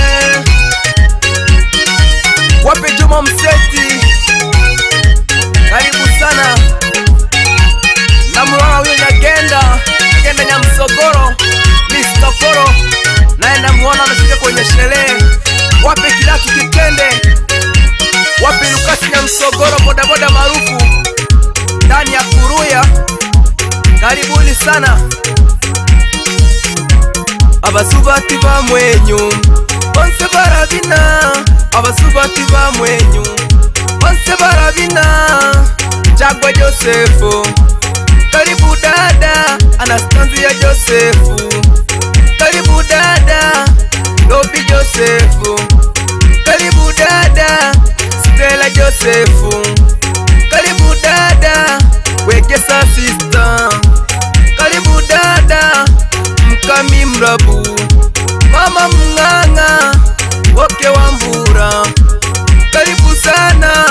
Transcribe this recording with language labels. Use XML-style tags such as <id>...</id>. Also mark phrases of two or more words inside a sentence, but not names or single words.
<sw>Wape Juma Mseti karibu sana, na mwana huyo Nyagenda Nyamsogoro Mr. Koro naye namuona amefika kwenye sherehe. Wape Kidatu Kitende, wape Lukasi Nyamsogoro bodaboda maarufu ndani ya Kuruya, karibuni sana.</sw> <kuj>Abasubati ba mwenyu bonse barabina, abasubati ba mwenyu bonse barabina.</kuj> <sw>Jagwa Josefu karibu dada, Anastasia Josefu karibu dada, Lobi Josefu karibu dada, Stella Josefu karibu dada, Wekesa sister karibu dada, Mkami Mrabu, mama Mng'ang'a Woke wa Mbura karibu sana.</sw>